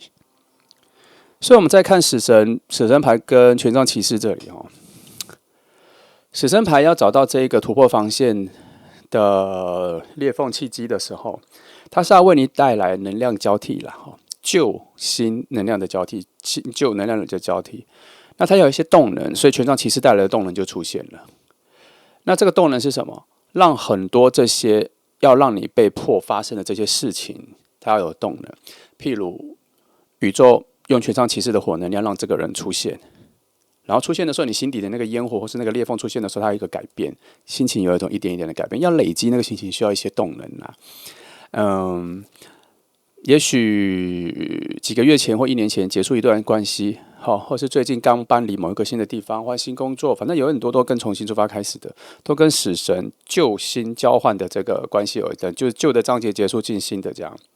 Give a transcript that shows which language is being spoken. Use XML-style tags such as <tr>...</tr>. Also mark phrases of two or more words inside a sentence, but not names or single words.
<zh>所以我們再看死神牌跟權杖騎士這裡哦，死神牌要找到這一個突破防線的裂縫契機的時候，它是要為你帶來能量交替啦，舊新能量的交替，舊能量的交替。那它有一些動能，所以權杖騎士帶來的動能就出現了。那這個動能是什麼？讓很多這些要讓你被迫發生的這些事情，它要有動能。譬如宇宙用權杖騎士的火能量讓這個人出現，然後出現的時候，你心底的那個煙火或是那個裂縫出現的時候，它有一個改變，心情有一種一點一點的改變。要累積那個心情，需要一些動能啊。也許幾個月前或1年前結束一段關係，或是最近剛搬離某一個新的地方，換新工作，反正有很多都跟重新出發開始的，都跟死神舊新交換的這個關係有的，就是舊的章節結束進新的這樣。</zh>